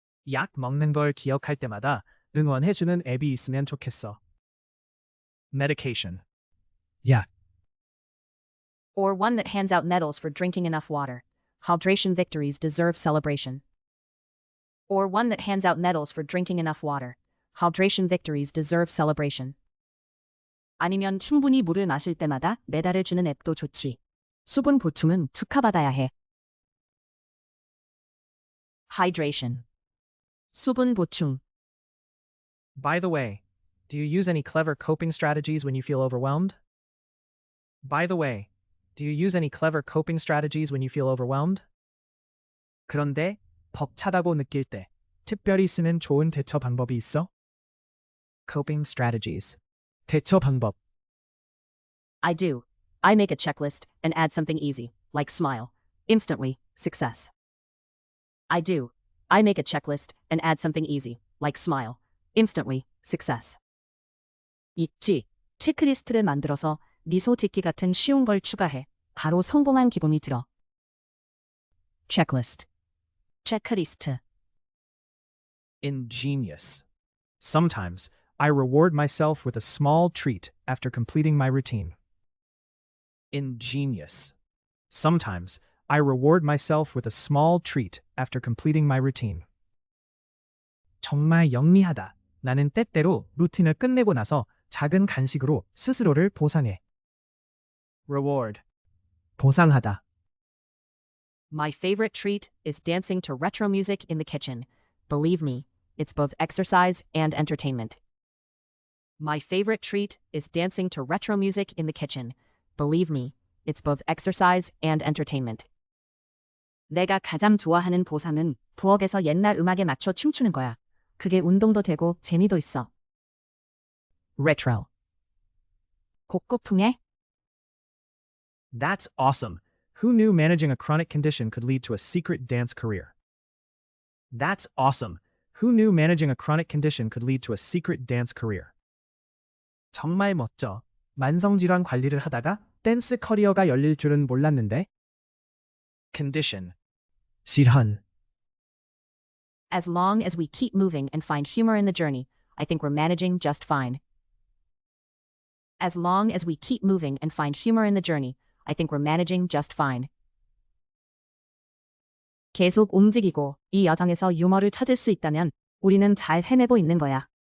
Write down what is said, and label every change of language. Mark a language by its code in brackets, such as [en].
[ko] 약 먹는 걸 기억할 때마다 응원해주는 앱이 있으면 좋겠어. [en] Medication. 약. Or one that hands out medals for drinking enough water. Hydration victories deserve celebration. Or one that hands out medals for drinking enough water. Hydration victories deserve celebration. [ko] 아니면 충분히 물을 마실 때마다 메달을 주는 앱도 좋지. 수분 보충은 축하받아야 해. [en] Hydration. [ko] 수분 보충. [en] By the way, Do you use any clever coping strategies when you feel overwhelmed? By the way, do you use any clever coping strategies when you feel overwhelmed? [ko] 그런데 벅차다고 느낄 때 특별히 쓰는 좋은 대처 방법이 있어? [en] Coping strategies. [ko] 대처 방법. [en] I do. I make a checklist and add something easy, like smile. Instantly, success. I do. I make a checklist and add something easy, like smile. Instantly, success. [ko] 있지. 체크리스트를 만들어서 미소 짓기 같은 쉬운 걸 추가해. 바로 성공한 기분이 들어. [en] checklist. 체크리스트. Ingenious. Sometimes, I reward myself with a small treat after completing my routine. Ingenious. Sometimes, I reward myself with a small treat after completing my routine. [ko] 정말 영리하다. 나는 때때로 루틴을 끝내고 나서 작은 간식으로 스스로를 보상해. [en] Reward. 보상하다. My favorite treat is dancing to retro music in the kitchen. Believe me, it's both exercise and entertainment. My favorite treat is dancing to retro music in the kitchen. Believe me, it's both exercise and entertainment. [ko] 내가 가장 좋아하는 보상은 부엌에서 옛날 음악에 맞춰 춤추는 거야. 그게 운동도 되고 재미도 있어. [en] Retro. 곡곡풍해? That's awesome. Who knew managing a chronic condition could lead to a secret dance career? That's awesome. Who knew managing a chronic condition could lead to a secret dance career? [ko] 정말 멋져. 만성질환 관리를 하다가 댄스 커리어가 열릴 줄은 몰랐는데. [en] Condition. 질환. As long as we keep moving and find humor in the journey, I think we're managing just fine. As long as we keep moving and find humor in the journey, I think we're managing just fine. [ko] 계속 움직이고 이 여정에서 유머를 찾을 수 있다면 우리는 잘 해내고 있는 거야.